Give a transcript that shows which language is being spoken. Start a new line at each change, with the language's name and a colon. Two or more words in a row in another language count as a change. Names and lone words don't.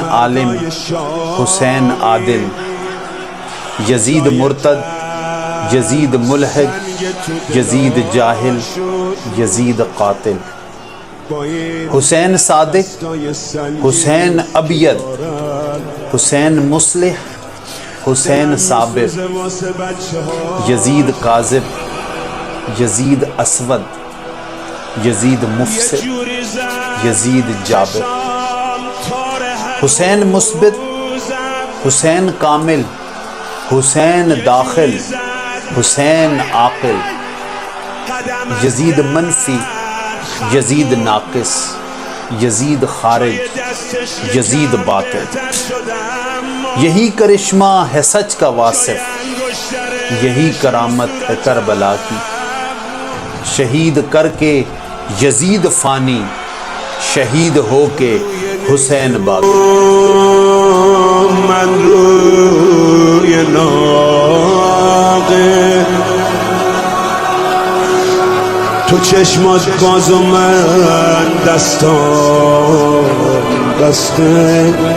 Urdu: عالم، حسین عادل، یزید مرتد، یزید ملحد، یزید جاہل، یزید قاتل، حسین صادق، حسین ابید، حسین مصلح، حسین صابر، یزید کاذب، یزید اسود، یزید مفسد، یزید جابر، حسین مثبت، حسین کامل، حسین داخل، حسین عاقل، یزید منفی، یزید ناقص، یزید خارج، یزید باطل، یہی کرشمہ ہے سچ کا واصف، یہی کرامت ہے کربلا کی، شہید کر کے یزید فانی، شہید ہو کے حسین باقی۔
Persian: من روی ناقه تو چشمات باز و من دستان بسته،